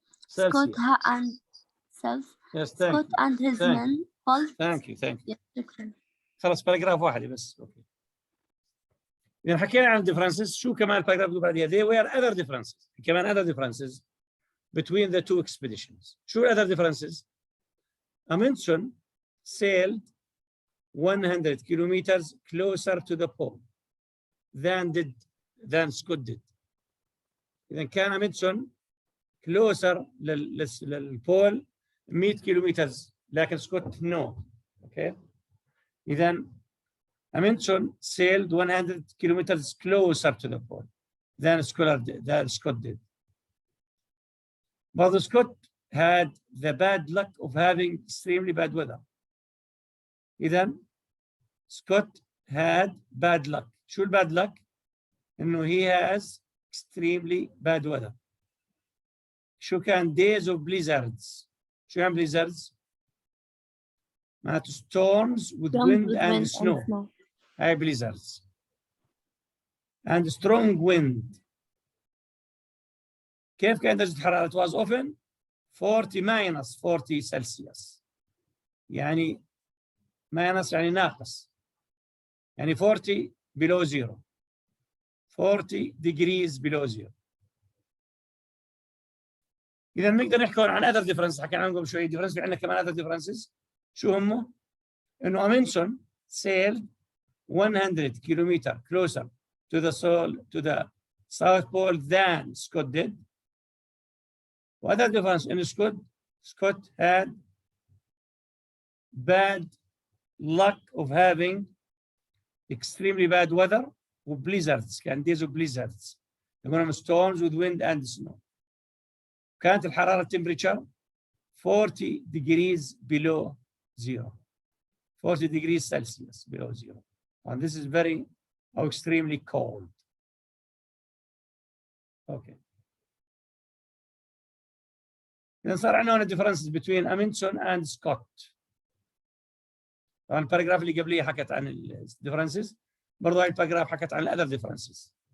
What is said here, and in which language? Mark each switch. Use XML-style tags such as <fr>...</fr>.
<en>Scott and his men pulled. Thank you.</en> <ar>خلص باراجراف واحد بس. اوكي. إذا حكينا عن differences شو كمان الباراجراف اللي بعديها؟</ar> <en>There were other differences.</en> <ar>كمان</ar> <en>other differences between the two expeditions.</en> <ar>شو</ar> <en>other differences? Amundsen sailed 100 kilometers closer to the pole than Scott did.</en> <ar>إذا كان أمندسون</ar> <en>closer</en> <ar>للبول 100 كيلومتر لكن سكوت no.</ar> <en>Okay. إذا Amundsen sailed 100 kilometers closer to the pole than Scott did. But Scott had the bad luck of having extremely bad weather. إذا Scott had bad luck. شو bad luck؟ إنه he has extremely bad weather.</en> <ar>شو كان</ar> <en>days of blizzards.</en> <ar>شو يعني</ar> <en>blizzards؟</en> <ar>معناته</ar> <en>storms with wind and snow.</en> <ar>هاي</ar> <en>blizzards. And strong wind.</en> <ar>كيف كانت درجة الحرارة؟</ar> <en>It was often 40 Celsius.</en> <ar>يعني</ar> <en>minus</en> <ar>يعني ناقص. يعني</ar> <en>40 below zero. 40 degrees below zero.</en> <ar>إذا نقدر نحكي عن</ar> <en>other differences.</en> <ar>حكينا عنهم قبل شوية differences. في عندنا كمان</ar> <en>other differences.</en> <ar>شو هم؟ إنه</ar> <en>Amundsen sailed 100 kilometers closer to the South Pole than Scott did. What are the difference in Scott? Scott had bad luck of having extremely bad weather with blizzards,</en> <ar>كان</ar> <en>days of blizzards.</en> <ar>يقولون</ar> <en>storms with wind and snow.</en> <ar>كانت الحرارة</ar> <en>temperature 40 degrees below zero. 40 degrees Celsius below zero. And this is very extremely cold. Okay.</en> <ar>إذا صار عندنا</ar> <en>differences between Amundsen and Scott.</en> <ar>طبعا الباراجراف اللي قبليه حكت عن ال differences. برضه هاي الباراجراف حكت عن ال</ar> <en>other differences.</en>